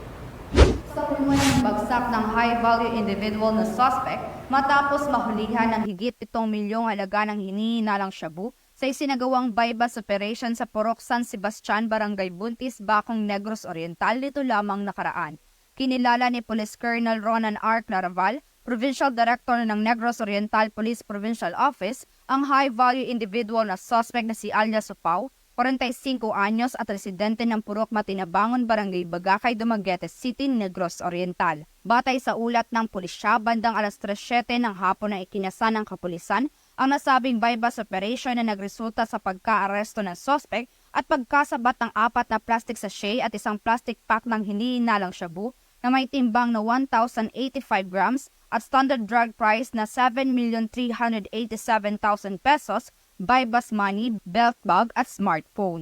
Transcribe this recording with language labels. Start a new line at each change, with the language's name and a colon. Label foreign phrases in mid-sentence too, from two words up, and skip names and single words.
Filipino: Bagsak ng
English: high-value individual
Filipino: na suspect matapos mahulihan ng higit 7 milyong halaga ng hinihinalang shabu sa isinagawang
English: bypass operation
Filipino: sa Purok San Sebastian, Barangay Buntis, Bacong, Negros Oriental nito lamang nakaraan. Kinilala ni Police Colonel Ronan R. Claraval, Provincial Director ng Negros Oriental Police Provincial Office, ang
English: high-value individual
Filipino: na suspect na si Alia Supao, 45 anyos at residente ng Purok Matinabangon, Barangay Bagakay, Dumaguete City, Negros Oriental. Batay sa ulat ng pulisya, bandang alas 3:07 ng hapon na ikinasa ng kapulisan ang nasabing
English: bypass operation
Filipino: na nagresulta sa pagka-aresto ng suspect at pagkasabat ng 4 na
English: plastic sachet
Filipino: at isang
English: plastic pack
Filipino: ng hinihinalang shabu na may timbang na 1,085 grams at
English: standard drug price
Filipino: na 7,387,000 pesos,
English: bypass money, belt bag
Filipino: at smartphone.